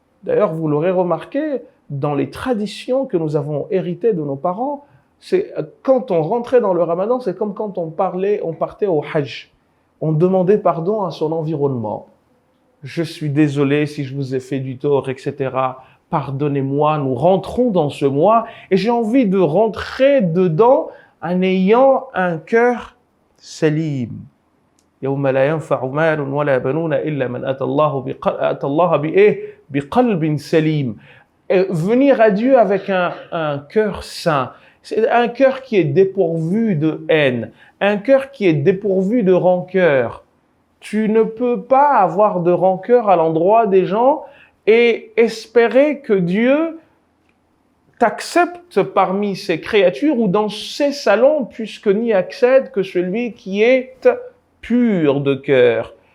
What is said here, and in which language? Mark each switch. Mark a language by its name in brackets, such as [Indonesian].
[French] D'ailleurs, vous l'aurez remarqué, dans les traditions que nous avons héritées de nos parents, c'est quand on rentrait dans le ramadan, c'est comme quand on partait au hajj. On demandait pardon à son environnement. Je suis désolé si je vous ai fait du tort, etc. Pardonnez-moi, nous rentrons dans ce mois et j'ai envie de rentrer dedans en ayant un cœur salim. [Arabic] يوم لا ينفع مال ولا بنون إلا من أتى الله بقلب سليم. [French] Venir à Dieu avec un cœur sain. C'est un cœur qui est dépourvu de haine, un cœur qui est dépourvu de rancœur. Tu ne peux pas avoir de rancœur à l'endroit des gens et espérer que Dieu t'accepte parmi ses créatures ou dans ses salons, puisque n'y accède que celui qui est pur de cœur.